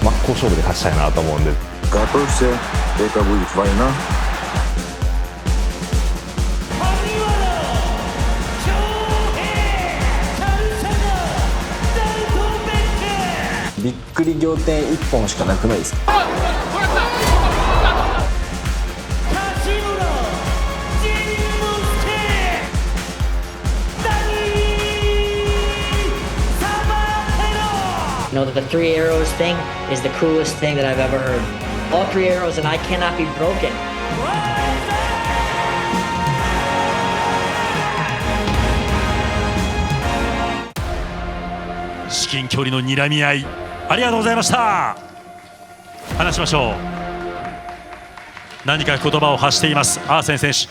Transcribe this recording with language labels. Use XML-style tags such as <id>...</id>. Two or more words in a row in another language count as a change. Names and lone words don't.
<ja>個勝負で勝ちたいなと思うんで。</ja> <ru>Готовься, это будет война.</ru> <ja>Бig びっくり仰天1本しかなくないですか？</ja> <en>You know that the 3 arrows thing is the coolest thing that I've ever heard. All 3 arrows and I cannot be broken.</en> <ja>至近距離の睨み合い、ありがとうございました。話しましょう。何か言葉を発していますアーセン選手。</ja>